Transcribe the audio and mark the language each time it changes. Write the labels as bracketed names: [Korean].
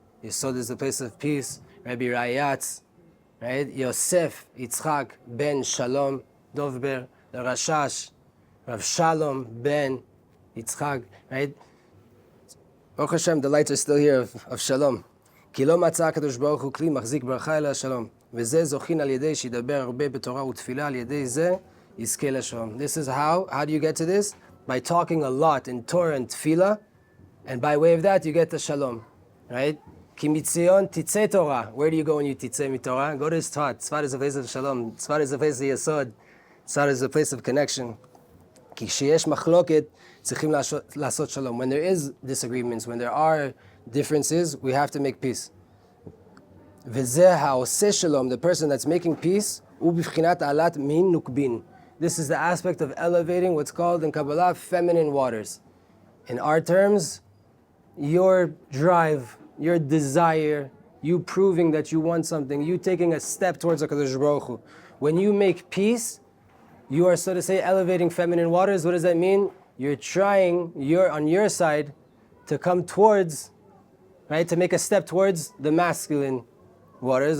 [English] Yesod is the place of peace. Rabbi Rayatz, right? Yosef, Yitzchak, ben Shalom, Dovber, the Rashash, Rav Shalom, ben Yitzchak, right? Baruch Hashem, the lights are still here of Shalom. [Hebrew] כי לא מצא הקדוש ברוך הוא כלי מחזיק ברכה אלא שלום. וזה זוכין על ידי שידבר הרבה בתורה ותפילה, על ידי זה יזכה לשלום. [English] This is how do you get to this? By talking a lot in Torah and tefillah, and by way of that you get to shalom, right? [Hebrew] כי מתציון תצא תורה. [English] Where do you go when you [Hebrew] תצא מתורה? [English] Go to Tzfat. Tzfat is a place of shalom. Tzfat is a place of yesod. Tzfat is a place of connection. [Hebrew] כי כשיש מחלוקת צריכים לעשות שלום. [English] When there is disagreements, when there are differences, we have to make peace. [Hebrew] וזה העושה שלום, [English] the person that's making peace, [Hebrew] הוא בבחינת העלת מין נוקבין. [English] This is the aspect of elevating what's called in Kabbalah feminine waters. In our terms, your drive, your desire, you proving that you want something, you taking a step towards HaKadosh Baruch Hu. When you make peace, You are, so to say, elevating feminine waters. What does that mean? You're trying, you're on your side, to come towards, right, to make a step towards the masculine waters.